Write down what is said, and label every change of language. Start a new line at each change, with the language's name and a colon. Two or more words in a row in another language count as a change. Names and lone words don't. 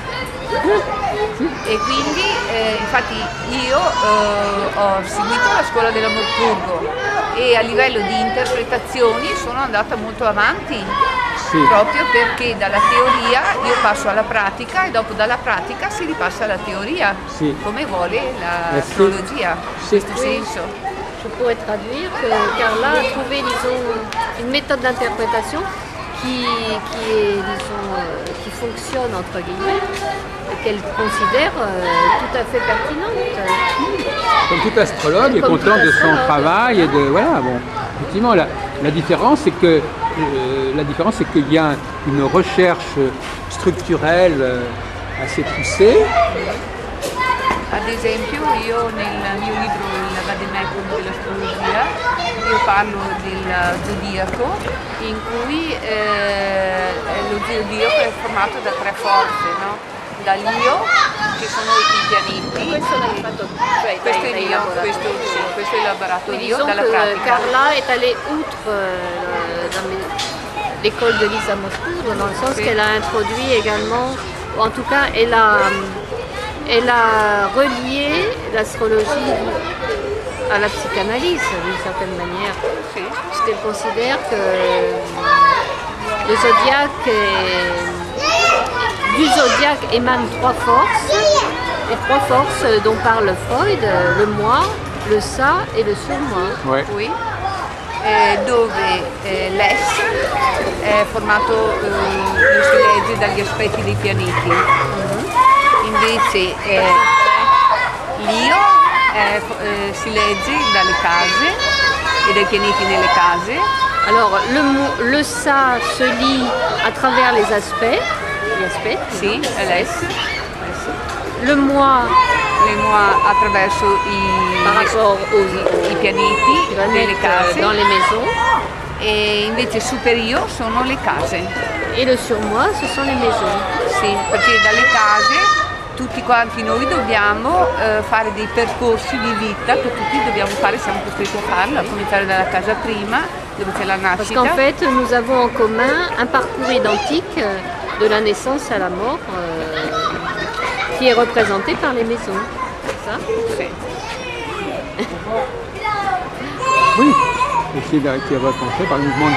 Italian: E quindi infatti io ho seguito la scuola della Morpurgo e a livello di interpretazioni sono andata molto avanti, Sì. proprio perché dalla teoria io passo alla pratica e dopo dalla pratica si ripassa alla teoria, Sì. come vuole l'astrologia, Sì. in questo senso.
French: Je pourrais traduire que Carla a trouvé, disons, une méthode d'interprétation qui fonctionne entre guillemets et qu'elle considère tout à fait pertinente. Comme tout astrologue est Comme content tout de son astrologue. travail et de voilà bon. Effectivement, la différence c'est que qu'il y a une recherche structurelle assez poussée.
Italian: Ad esempio io nel mio libro Il Vademecum dell'astrologia io parlo del zodiaco in cui lo zodiaco è formato da 3 forze, no? Dall'io, che sono i pianeti. Questo l'hai fatto, cioè Questo è l'hai io, elaborato. questo è elaborato
French: Mais
Italian: io
French: disons
Italian: dalla
French: que
Italian: pratica.
French: Carla est allée outre dans l'école de Lisa Moscow, dans le sens Oui. qu'elle a introduit également, ou en tout cas elle a relié l'astrologie à la psychanalyse d'une certaine manière,
Italian: Sì.
French: parce qu'elle considère que le zodiaque du zodiaque émanent 3 forces, les 3 forces dont parle Freud, le moi, le ça et le surmoi. Ouais. Qui,
Italian: dove l'S è formato, lo si legge dagli aspetti dei pianeti, invece l'Io si legge dalle case e dai pianeti nelle case.
French: Alors le ça se lit à travers les aspects,
Italian: Sì, è l'S.
French: le moi Le moi
Italian: attraverso
French: par rapport
Italian: i pianeti
French: qui va
Italian: nelle
French: naître
Italian: case
French: dans les maisons,
Italian: e invece superio sono le case.
French: et le surmoi ce sont les maisons.
Italian: Sì, perché dalle case tutti quanti noi dobbiamo fare dei percorsi di vita che tutti dobbiamo fare, siamo costretti a farlo, a cominciare dalla casa prima dove c'è la
French: Parce
Italian: nascita.
French: qu'en fait, nous avons en commun un parcours identique de la naissance à la mort qui est représenté par les maisons. C'est ça?
Italian: Sì.
French: Oui, et qui est repensé par le mouvement de...